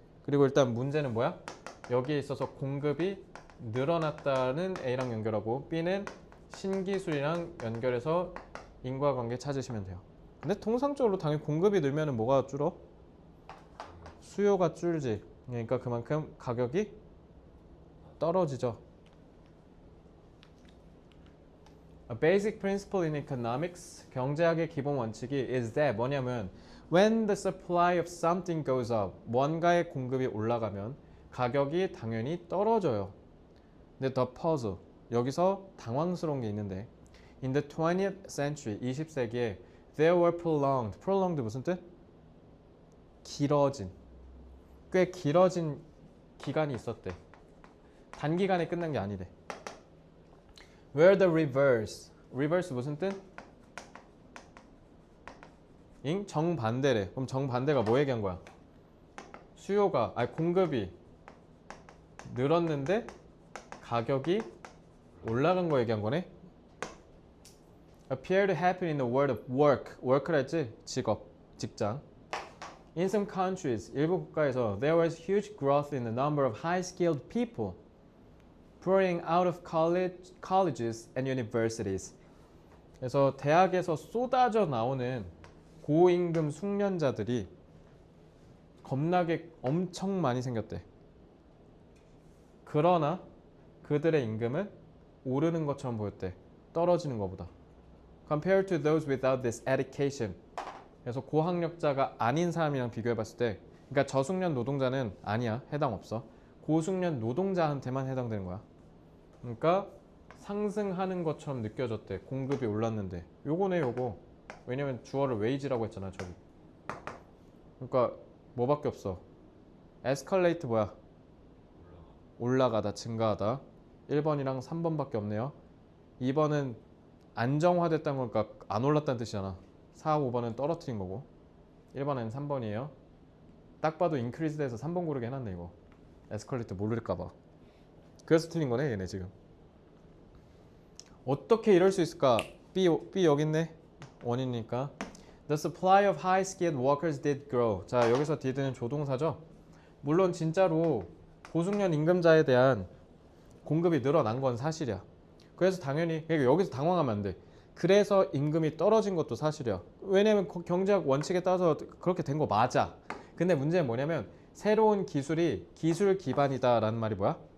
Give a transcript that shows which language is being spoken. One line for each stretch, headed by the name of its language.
Korean: 그리고 일단 문제는 뭐야? 여기에 있어서 공급이 늘어났다는 A랑 연결하고 B는 신기술이랑 연결해서 인과관계 찾으시면 돼요. 근데 통상적으로 당연히 공급이 늘면은 뭐가 줄어? 수요가 줄지. 그러니까 그만큼 가격이 떨어지죠.
English: A basic principle in economics,
Korean: 경제학의 기본 원칙이
English: is that
Korean: 뭐냐면
English: when the supply of something goes up,
Korean: 뭔가의 공급이 올라가면 가격이 당연히 떨어져요.
English: 근데 the puzzle,
Korean: 여기서 당황스러운 게 있는데
English: in the 20th century,
Korean: 20세기에
English: there were prolonged
Korean: 무슨 뜻? 길어진, 꽤 길어진 기간이 있었대. 단기간에 끝난 게 아니래.
English: Where the reverse
Korean: 무슨 뜻? 정반대래. 그럼 정반대가 뭐 얘기한 거야? 공급이 늘었는데 가격이 올라간 거 얘기한 거네.
English: Appear to happen in the world of work.
Korean: work라 했지? 직업, 직장.
English: In some countries,
Korean: 일부 국가에서
English: there was huge growth in the number of high-skilled people pouring out of colleges and universities.
Korean: 그래서 대학에서 쏟아져 나오는 고임금 숙련자들이 겁나게 엄청 많이 생겼대. 그러나 그들의 임금은 오르는 것처럼 보였대. 떨어지는 것보다.
English: Compared to those without this education.
Korean: 그래서 고학력자가 아닌 사람이랑 비교해봤을 때, 그러니까 저숙련 노동자는 아니야, 해당 없어. 고숙련 노동자한테만 해당되는 거야. 그러니까 상승하는 것처럼 느껴졌대. 공급이 올랐는데. 요거네 요거. 왜냐면 주어를 웨이지라고 했잖아 저기. 그러니까 뭐밖에 없어. 에스컬레이트 뭐야? 올라가다, 증가하다. 1번이랑 3번밖에 없네요. 2번은 안정화됐다는 거니까 안 올랐다는 뜻이잖아. 4, 5번은 떨어뜨린 거고 1번은 3번이에요. 딱 봐도 인크리즈 돼서 3번 고르게 해놨네 이거. 에스컬레이터 모를까봐. 그래서 틀린 거네 얘네 지금. 어떻게 이럴 수 있을까? B 여기 있네. 원이니까.
English: The supply of high-skilled workers did grow.
Korean: 자 여기서 did는 조동사죠. 물론 진짜로 고숙련 임금자에 대한 공급이 늘어난 건 사실이야. 그래서 당연히 그러니까 여기서 당황하면 안 돼. 그래서 임금이 떨어진 것도 사실이야. 왜냐면 경제학 원칙에 따라서 그렇게 된 거 맞아. 근데 문제는 뭐냐면 새로운 기술이 기술 기반이다라는 말이 뭐야?